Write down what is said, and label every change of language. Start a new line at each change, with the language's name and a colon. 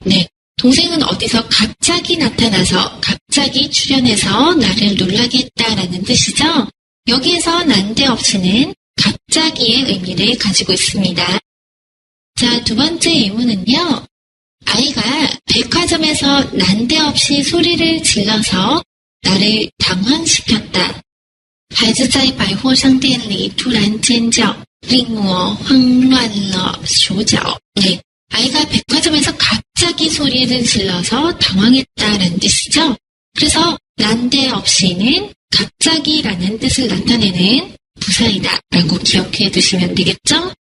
Korean: 네, 동생은 어디서 갑자기 나타나서 갑자기 출현해서 나를 놀라게 했다라는 뜻이죠. 여기에서 난데없이는 갑자기의 의미를 가지고 있습니다. 자, 두 번째 예문은요. 아이가 백화점에서 난데없이 소리를 질러서 나를 당황시켰다.
Chinese: 孩子在百货商店里突然尖叫，令我慌乱了手脚.
Korean: 네, 아이가 백화점에서 갑자기 소리를 질러서 당황했다라는 뜻이죠. 그래서 난데없이는 갑자기라는 뜻을 나타내는 부사이다 라고 기억해 두시면 되겠죠?